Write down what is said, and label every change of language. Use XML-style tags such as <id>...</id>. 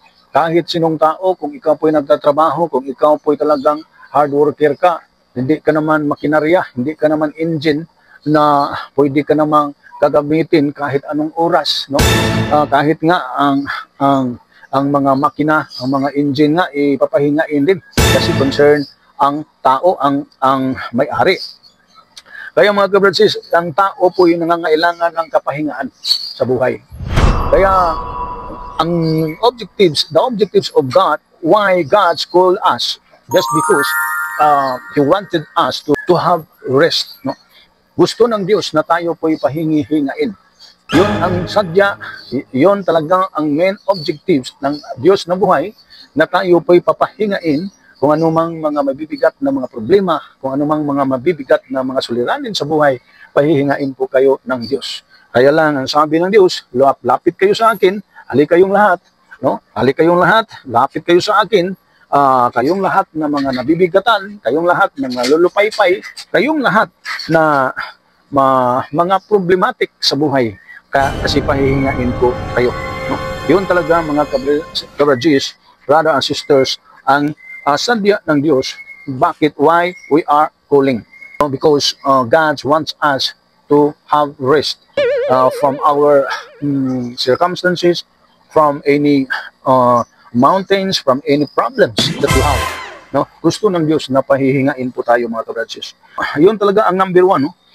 <tl>Kahit sinong tao, kung ikaw po'y nagtatrabaho, kung ikaw po'y talagang hard worker ka, hindi ka naman makinarya, hindi ka naman engine na pwede ka namang gagamitin kahit anong oras, no? Kahit nga ang mga makina, ang mga engine nga ipapahingain din kasi concern ang tao, ang may-ari. Kaya mga kabrothers, ang tao po yung nangangailangan ng kapahingaan sa buhay.</tl> <en>Kaya the objectives of God, why God called us, just because He wanted us to have rest.</en> <tl>No? Gusto ng Diyos na tayo po'y pahingi-hingain. Yun ang sadya, yun talagang ang main objectives ng Diyos na buhay, na tayo po'y papahingain kung anumang mga mabibigat na mga problema, kung anumang mga mabibigat na mga suliranin sa buhay, pahihingain po kayo ng Diyos. Kaya lang, ang sabi ng Diyos, lapit kayo sa akin, hali kayong lahat, no? Hali kayong lahat, lapit kayo sa akin, kayong lahat na mga nabibigatan, kayong lahat na nalulupaypay, kayong lahat na mga problematic sa buhay, kasi pahihingain ko kayo. No? Yun talaga mga kabrothers,</tl> <en>brothers and sisters,</en> <tl>ang sadya ng Diyos,</tl> <en>why we are calling. Because God wants us to have rest from our circumstances, from any mountains, from any problems that we have.</en> <tl>No? Gusto ng Diyos na pahihingain po tayo mga kabrothers. Yun talaga ang number one. No?</tl>